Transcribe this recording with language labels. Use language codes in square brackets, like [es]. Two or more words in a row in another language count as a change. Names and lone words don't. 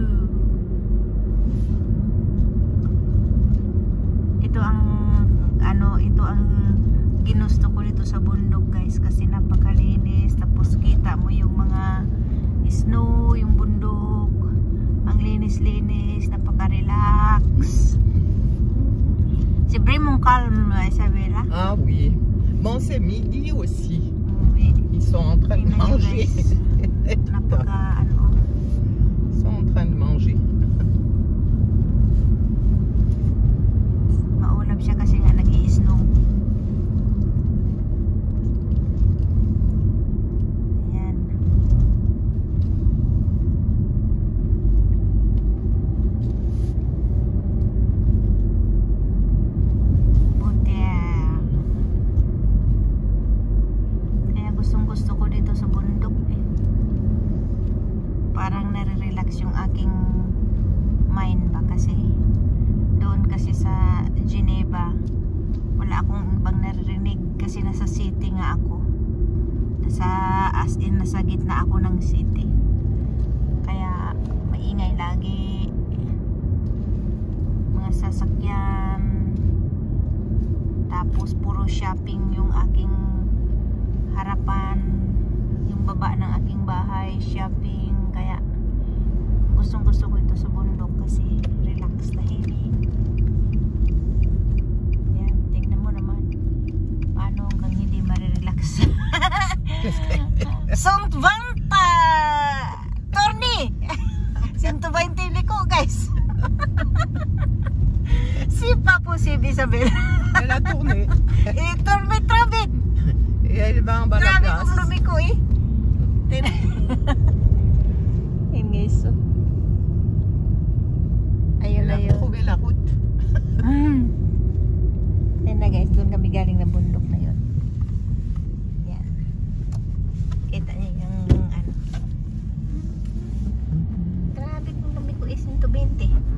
[tl] Ito ang ginusto ko dito sa bundok guys kasi napakalinis, tapos kita mo yung mga snow, yung bundok, ang linis-linis, napaka-relax. [fr] C'est vraiment calme, Isabella. Ah oui. Bon, c'est midi aussi. Oui. Ils sont en train de manger. [tl] Napaka [fr] Ils sont en train de manger. [tl] maulap siya kasi nga nag-i-snow. Ayan. Buti. Kaya gustong-gusto ko dito sa bundok eh. Parang nare-relax yung aking mind ba kasi doon kasi sa Geneva wala akong ibang naririnig kasi nasa city nga ako, [en] as in [tl] nasa gitna ako ng city, kaya maingay lagi, mga sasakyan, tapos puro shopping yung aking harapan, yung baba ng aking bahay, shopping, kaya gustong gusto ko ito sa bundok kasi relax, tahimik. Yan, tingnan mo naman paano kang hindi marirelax. Sont 20 Torni 120 liko guys. [fr] C'est pas possible Isabelle. Elle a tourné. Et tourne trop vite. Et elle va en bas de la [tl] Grabe [fr] place. [tl] kung lumiko eh. Yan guys, so. Ayun [fr] Elle [tl] na [fr] a [tl] yun. [fr] trouvé la route. [tl] Yan na guys, doon kami galing na bundok na yun. Yan. Kita niyo yung ano. Grabe kung lumiko is 120.